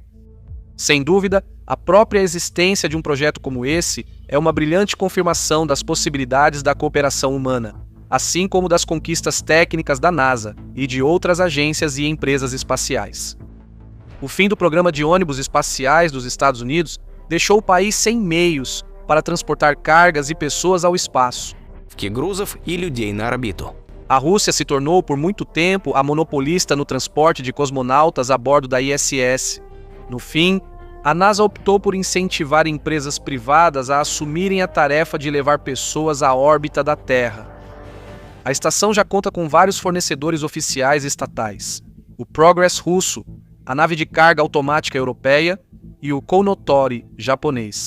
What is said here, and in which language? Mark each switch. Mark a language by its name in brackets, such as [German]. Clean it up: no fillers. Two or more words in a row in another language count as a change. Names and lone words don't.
[Portuguese] Sem dúvida, a própria existência de um projeto como esse é uma brilhante confirmação das possibilidades da cooperação humana, assim como das conquistas técnicas da NASA e de outras agências e empresas espaciais. O fim do programa de ônibus espaciais dos Estados Unidos deixou o país sem meios para transportar cargas e pessoas ao espaço. [Russian] Грузов и людей на орбиту. [Portuguese] A Rússia se tornou por muito tempo a monopolista no transporte de cosmonautas a bordo da ISS. No fim, a NASA optou por incentivar empresas privadas a assumirem a tarefa de levar pessoas à órbita da Terra. A estação já conta com vários fornecedores oficiais estatais: o Progress russo, a nave de carga automática europeia e o Kounotori japonês.